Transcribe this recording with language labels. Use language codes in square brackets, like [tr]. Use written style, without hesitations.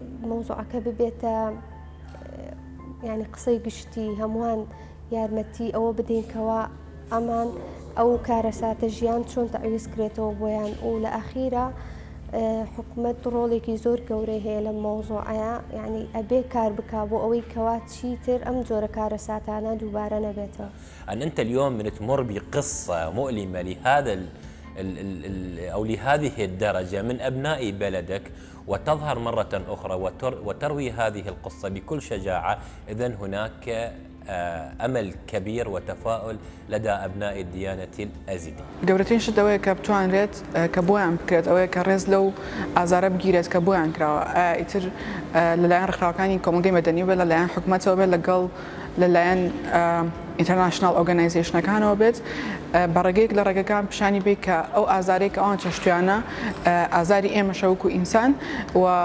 [ckb] مۆزوعەکە ببێتە یعنی قسەی گشتی هەمووان یارمەتی ئەوە بدەینکەوە ئەمان ئەو کارەساتە ژیان چۆن تەعویز کرێتەوە بۆیان و لە ئەخیرە حکومەت ڕۆڵێکی زۆر گەورەی هەیە لە مۆزوعەیە یعنی ئەبێ کار بکا بۆ ئەوەی کەوا چیتر ئەم جۆرە کارەساتانە دووبارە نەبێتەوە. [ar] أن أنت اليوم من تمر بقصة مؤلمة لهذا أو لهذه الدرجة من أبناء بلدك وتظهر مرة أخرى وتروي هذه القصة بكل شجاعة، إذن هناك أمل كبير وتفاؤل لدى أبناء الديانة الأزيدية. [ckb] گەورەترین شت ئەوەیە کە بتوانرێت کە بۆیان بکرێت ئەوەیە کە ڕێز لەو ئازارە بگیرێت کە بۆیان کراوە ئیتر لەلایەن ڕێکخراوەکانی کۆمەلگەی مەدەنی بێت لەلایەن حکوومەتەوە بێت لەگەڵ لەلایەن ئینتەرناشنال ئۆرگەنایزیشنەکانەوە بێت بەڕێگەیەک لە ڕێگەکان پیشانی بێت کە ئەو ئازارێک ئەوان چەشتیانە ئازاری ئێمەشە وەکو ئینسان و